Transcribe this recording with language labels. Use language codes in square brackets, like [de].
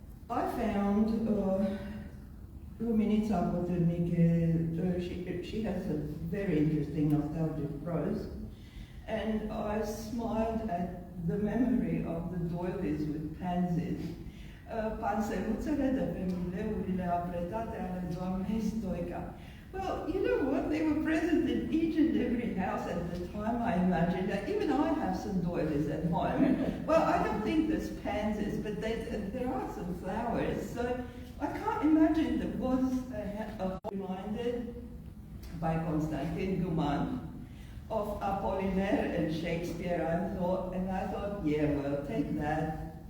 [en] I found Luminita Serbanescu, she has a very interesting nostalgic prose, and I smiled at the memory of the doilies with pansies. [ro] Panseluțele de pe mileurile apretate ale doamnei Stoica. [en] Well, you know what? They were present in each and every house at the time, I imagine. Even I have some doilies at home. Well, I don't think there's pansies, but there are some flowers. So I can't imagine there was reminded by Constantin Guman of Apollinaire and Shakespeare, I thought, yeah, well, take that.